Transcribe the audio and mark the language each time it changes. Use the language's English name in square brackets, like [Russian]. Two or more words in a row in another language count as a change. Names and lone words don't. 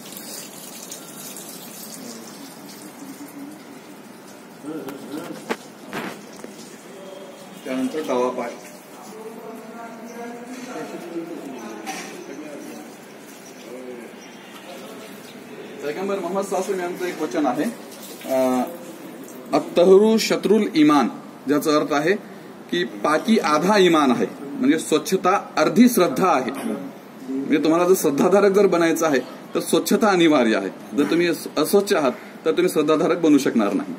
[Marathi] त्यानंतर डावा पाय. पैगंबर मोहम्मद [Arabic] صلى الله عليه [Marathi] यांचं एक वचन आहे, [Arabic] الطهور شطر الإيمان, [Marathi] ज्याचा अर्थ आहे की [Hindi] पाकी आधा इमान [Marathi] आहे. म्हणजे स्वच्छता अर्धी श्रद्धा आहे. म्हणजे तुम्हाला जर श्रद्धाधारक जर बनायचं आहे तर स्वच्छता अनिवार्य आहे. जर तुम्ही अस्वच्छ आहात तर तुम्ही श्रद्धाधारक बनू शकणार नाही.